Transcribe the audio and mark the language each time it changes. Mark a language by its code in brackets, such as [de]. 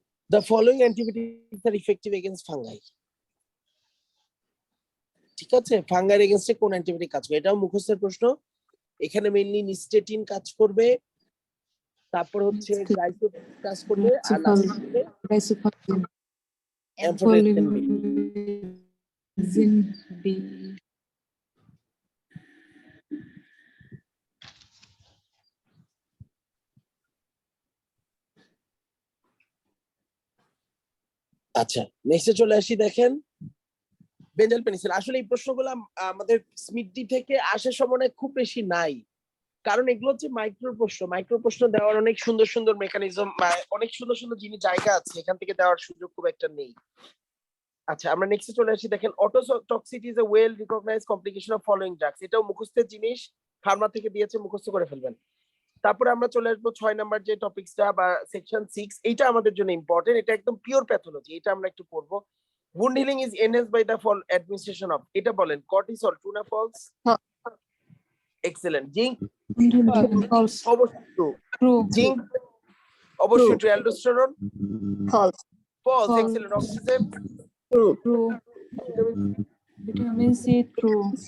[en] The following antibiotics are effective against fungi. [bn] ঠিক আছে, fungi এগেইনস্টে কোন অ্যান্টিবায়োটিক কাজ করে? এটাও মুখস্থের প্রশ্ন। এখানে মেইনলি নিস্টেটিন কাজ করবে, তারপর হচ্ছে গ্লাইসোটিন কাজ করবে, আর লাস্ট হচ্ছে Lysophilin. অ্যাম্ফোটেরিন বি। Zin B. আচ্ছা নেক্সটে চলে আসি, দেখেন বেঞ্জাল পেনিসিলিন। আসলে এই প্রশ্নগুলো আমাদের স্মিডি থেকে আসার সম্ভাবনা খুব বেশি নাই, কারণ এগুলো হচ্ছে মাইক্রো প্রশ্ন দেওয়ার অনেক সুন্দর সুন্দর মেকানিজম, অনেক সুন্দর সুন্দর জিনিস জায়গা আছে, এখান থেকে দেওয়ার সুযোগ খুব একটা নেই। আচ্ছা আমরা নেক্সটে চলে আসি, দেখেন [en] Ototoxicity is a well recognized complication of following drugs. [bn] এটাও মুখস্থের জিনিস, ফার্মা থেকে দিয়েছে, মুখস্থ করে ফেলবেন। তারপরে আমরা চলে আসবো 6 নাম্বার যে টপিকসটা বা সেকশন 6, এইটা আমাদের জন্য ইম্পর্টেন্ট, এটা একদম পিওর প্যাথোলজি, এটা আমরা একটু পড়বো। [en] wound healing is enhanced by the administration of, [bn] এটা বলেন কর্টিসল, ট্রু না ফলস? এক্সেলেন্ট। Zinc [en] False. [bn] অবশ্যই ট্রু। [en] True. [bn] জিঙ্ক অবশ্যই true. Aldosterone false. False. [en] False. [bn] Excellent. Oxygen [en] True. Vitamin C. True.